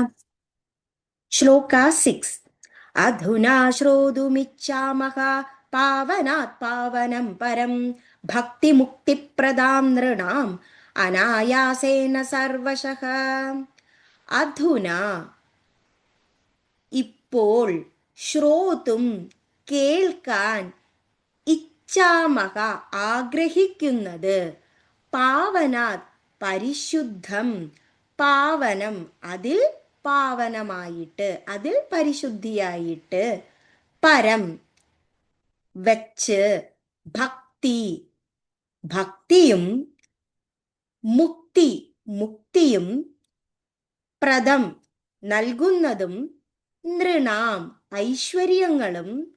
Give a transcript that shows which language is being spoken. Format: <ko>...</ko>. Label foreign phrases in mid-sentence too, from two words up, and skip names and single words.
<sa>Shloka 6. अधुना श्रोतुमिच्छामः पावनात् पावनं परं भक्ति मुक्ति प्रदं नृणां अनायासेन सर्वशः.</sa> <ml>Adhuna ഇപ്പോൾ ശ്രോതും കേൾക്കാൻ ഇച്ഛാമഹ ആഗ്രഹിക്കുന്നത് പാവനാത് പരിശുദ്ധം പാവനം അതിൽ പാവനമായിട്ട് അതിൽ പരിശുദ്ധിയായിട്ട് പരം വച്ച് ഭക്തി ഭക്തിയും മുക്തി മുക്തിയും പ്രദം നൽകുന്നതും നൃണാം ഐശ്വര്യങ്ങളും</ml>